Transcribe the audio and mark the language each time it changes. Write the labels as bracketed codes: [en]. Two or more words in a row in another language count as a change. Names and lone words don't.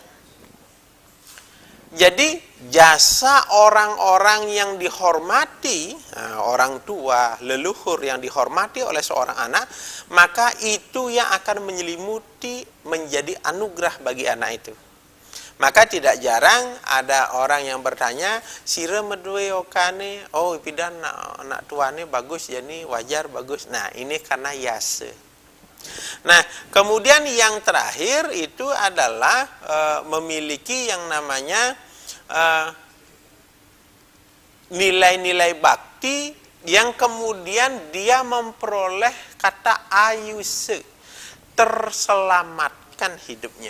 [id] Jadi jasa orang-orang yang dihormati, orang tua, leluhur yang dihormati oleh seorang anak, maka itu yang akan menyelimuti menjadi anugerah bagi anak itu. Maka tidak jarang ada orang yang bertanya, [ban] sira medue okane, oh pidan nak tuane bagus, jadi wajar bagus. [id] Nah, ini karena yasa. Nah, kemudian yang terakhir itu adalah memiliki yang namanya nilai-nilai bakti yang kemudian dia memperoleh kata ayuse, terselamatkan hidupnya.